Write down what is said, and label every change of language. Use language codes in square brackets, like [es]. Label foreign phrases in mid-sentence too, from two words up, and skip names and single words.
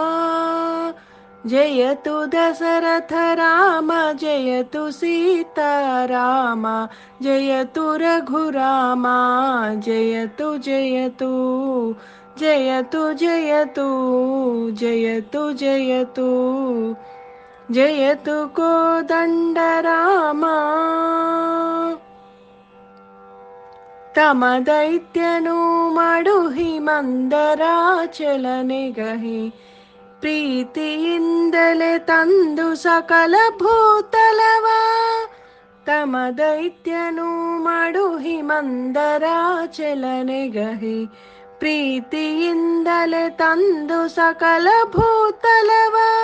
[sa] जयतु दशरथ राम, जयतु सीताराम, जयतु रघुरामा, जयतु जयतु जयतु जयतु जयतु जयतु जयतु कोदण्डरामा। [kn] ತಮ ದೈತ್ಯನು ಮಡುಹಿ ಮಂದರಾಚಲನೆಗಹಿ, ಪ್ರೀತಿಯಿಂದಲೇ ತಂದು ಸಕಲ ಭೂತಲವ. ತಮ ದೈತ್ಯನು ಮಡುಹಿ ಮಂದರಾಚಲನೆಗಹಿ, ಪ್ರೀತಿಯಿಂದಲೇ ತಂದು ಸಕಲ ಭೂತಲವ.